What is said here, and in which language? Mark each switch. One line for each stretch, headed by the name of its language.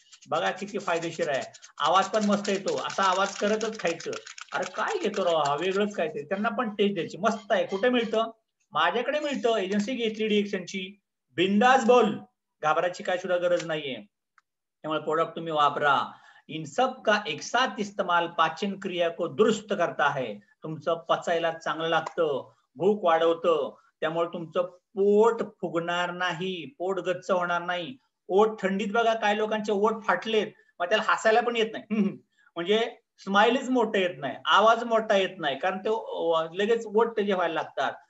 Marathi: बघा किती फायदेशीर आहे. आवाज पण मस्त येतो, असा आवाज करतच खायचं. अरे काय घेतो राव, हा वेगळंच काय ते, त्यांना पण टेस्ट द्यायची. मस्त आहे. कुठे मिळतं? माझ्याकडे मिळतं, एजन्सी घेतली DXNची, बिंदास बोल, घाबरायची काय सुद्धा गरज नाहीये. त्यामुळे प्रोडक्ट तुम्ही वापरा.
Hindi: इन सब का एक साथ इस्तेमाल पाचन क्रिया को दुरुस्त करता है.
Marathi: तुमचं पचायला चांगलं लागतं, भूक वाढवतं, त्यामुळे तुमचं पोट फुगणार नाही, पोट गच्च होणार नाही. ओठ थंडीत बघा काय लोकांचे ओठ फाटलेत, मग त्याला हसायला पण येत नाही, म्हणजे स्माइलच मोठं येत नाही, आवाज मोठा येत नाही, कारण ते लगेच ओठ त्याचे व्हायला लागतात.